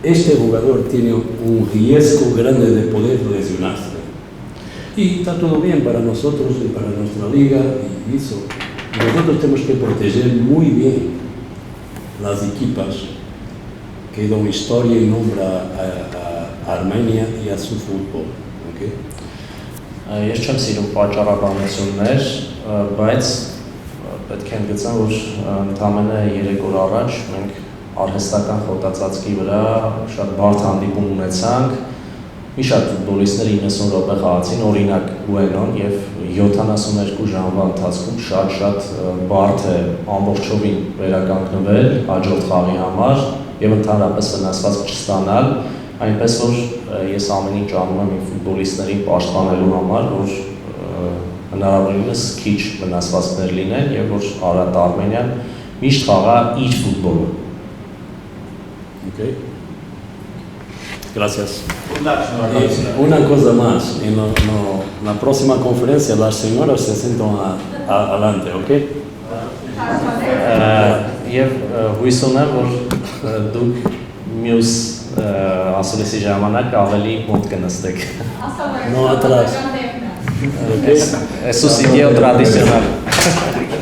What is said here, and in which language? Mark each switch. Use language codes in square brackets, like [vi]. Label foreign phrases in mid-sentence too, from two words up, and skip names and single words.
[es] este jugador tiene un riesgo grande de poder lesionarse. Y está todo bien para nosotros y para nuestra liga y eso. Nosotros tenemos que proteger muy bien las equipas que dan historia y nombre a Armenia y a su fútbol. Okay? [hy] Ես չեմ սիրում պատճառաբանություններ, բայց պետք է ընդգծեմ, որ ընդամենը 3 օր առաջ մենք արհեստական խոտածածկի վրա շատ բարդ հանդիպում ունեցանք։ Մի շատ ֆուտբոլիստներ 90 րոպե խաղացին, օրինակ Գուենոն, եւ 72 ժամվա ընթացքում շատ բարդ է ամբողջովին վերականգնվել հաջորդ խաղի համար եւ ընդհանրապես վնասված չստանալ, այնպես որ ես ամեն ինչ անում եմ իմ ֆուտբոլիստներին պաշտպանելու համար, որ հնարավորինս քիչ վնասվածքներ լինեն եւ որ Արարատ Արմենիան միշտ խաղա իր ֆուտբոլը։ [es] Okay. Gracias. Una cosa más, en la próxima conferencia las señoras se sientan adelante, ¿ok? [hy] Եվ հույս ունեմ, որ դուք մյուս ասուլիսի ժամանակ ավելի մոտ կնստեք։ [es] No atrás. Okay? Eso sí, tradicional.